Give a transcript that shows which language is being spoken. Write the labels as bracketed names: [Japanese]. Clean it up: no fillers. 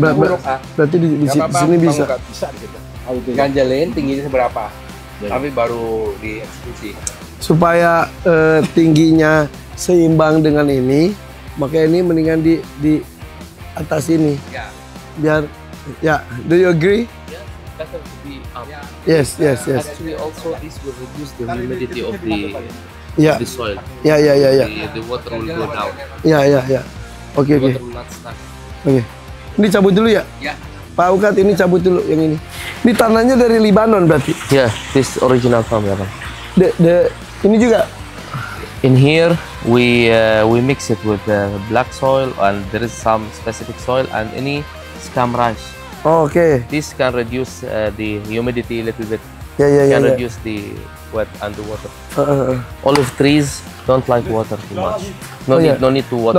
[Indonesian] Berarti di sini bisa. Nggak bisa di situ. Oh, itu ya. ganjalin tingginya seberapa. Tapi baru dieksekusi. Supaya tingginya seimbang dengan ini, makanya ini mendingan di atas ini. Ya. Biar ya, [English] do you agree? Better to be up. Yes. Actually, also this will reduce the humidity of [Indonesian] Ya, [English] the soil. [Indonesian] ya. [English] The water will go down. [Indonesian] Ya. Oke. [English] Water will not stuck. [Indonesian] Oke. Ini cabut dulu ya? Ya. Pak Ukat ini cabut dulu yang ini. Ini tanahnya dari Libanon berarti. [English] Yeah, this original farm, yeah. [Indonesian] Ini juga. [English] In here, we mix it with black soil, and there is some specific soil, and any scam rice. [Indonesian] Oh, oke. [English] This can reduce the humidity a little bit. [Indonesian] Ya. [English] Can reduce the wet underwater. Olive trees don't like water too much. No need to water.